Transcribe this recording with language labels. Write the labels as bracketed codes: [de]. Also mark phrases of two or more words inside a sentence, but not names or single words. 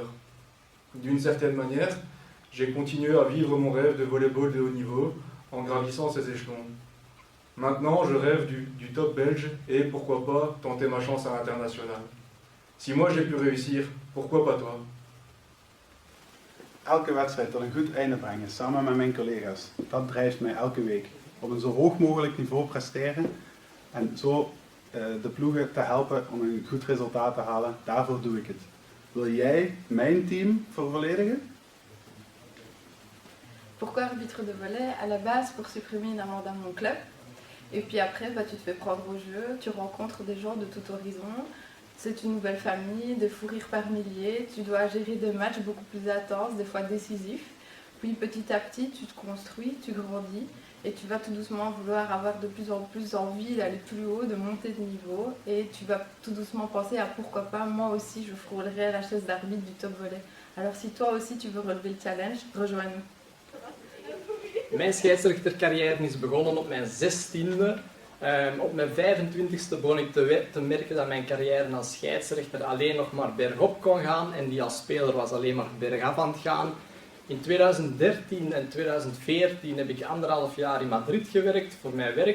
[fr] D'une certaine manière, j'ai continué à vivre mon rêve de volleyball de haut niveau en gravissant ces échelons. Maintenant, je rêve du top belge et pourquoi pas tenter ma chance à l'international. Si moi j'ai pu réussir, pourquoi pas toi? [nl] Elke wedstrijd tot een goed einde brengen, samen met mijn collega's. Dat drijft mij elke week. Op een zo hoog mogelijk niveau presteren en zo de ploegen te helpen om een goed resultaat te halen, daarvoor doe ik het. Wil jij mijn team vervolledigen? [fr] Pourquoi arbitre de volley? À la base, pour supprimer une amende à mon club. Et puis après, tu te fais prendre au jeu, tu rencontres des gens de tout horizon. C'est une nouvelle famille, de fou rire par milliers. Tu dois gérer des matchs beaucoup plus intenses, des fois décisifs. Puis petit à petit, tu te construis, tu grandis. Et tu vas tout doucement vouloir avoir de plus en plus envie d'aller plus haut, de monter de niveau. Et tu vas tout doucement penser à pourquoi pas, moi aussi je frôlerai à la chaise d'arbitre du top volley. Alors si toi aussi tu veux relever le challenge, rejoins-nous. [nl] Mijn scheidsrechtercarrière is begonnen op mijn 16e. Op mijn 25e begon ik te merken dat mijn carrière als scheidsrechter alleen nog maar bergop kon gaan en die als speler was alleen maar bergaf aan het gaan. In 2013 en 2014 heb ik 1,5 jaar in Madrid gewerkt voor mijn werk.